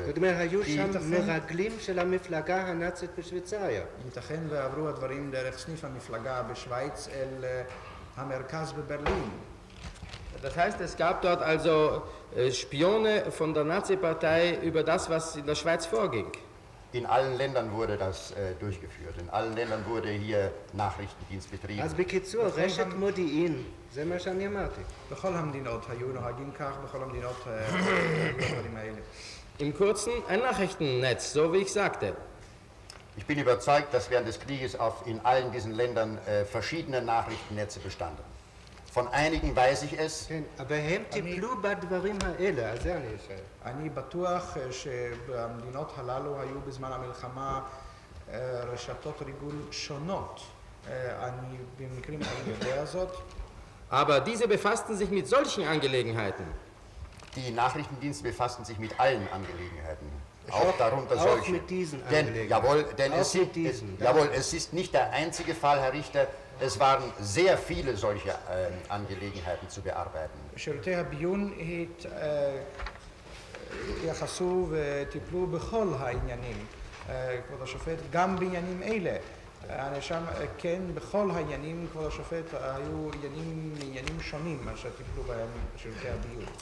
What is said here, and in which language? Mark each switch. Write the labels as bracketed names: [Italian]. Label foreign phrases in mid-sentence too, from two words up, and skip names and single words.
[Hebrew] זאת אומרת, היו שם מרגלים של המפלגה הנאצית בשוויצריה. ייתכן ועברו הדברים דרך סניף המפלגה בשוויץ אל המרכז בברלין. [German] Das heißt, es gab dort also Spione von der Nazi-Partei über das, was in der Schweiz vorging. In allen Ländern wurde das durchgeführt. In allen Ländern wurde hier Nachrichtendienst betrieben. [Hebrew] אז בקיצור, רשת מודיעין, זה מה שאני אמרתי. בכל המדינות היו נוהגים כך, בכל המדינות הדברים האלה. [German] Im Kurzen ein Nachrichtennetz, so wie ich sagte. Ich bin überzeugt, dass während des Krieges in allen diesen Ländern verschiedene Nachrichtennetze bestanden. Von einigen weiß ich es. [Hebrew] כן, אבל הם טיפלו בדברים האלה, אז זה אני אשאל. אני בטוח שבמדינות הללו היו בזמן המלחמה רשתות ריגול שונות. אני במקרים רבים יודע זאת. [German] Aber diese befassten sich mit solchen Angelegenheiten. Die Nachrichtendienste befassten sich mit allen Angelegenheiten. Auch darunter auch solche. mit diesen Denn, Angelegenheiten. jawohl, denn Auch mit diesen, ja. jawohl, es ist nicht der einzige Fall, Herr Richter. Es waren sehr viele solche Angelegenheiten zu bearbeiten. [Hebrew] שירותי הביון התייחסו וטיפלו בכל העניינים. כבוד השופט, גם בעניינים אלה. הנאשם, כן, בכל העניינים, כבוד השופט, היו עניינים שונים מה שטיפלו בהם שירותי הביון.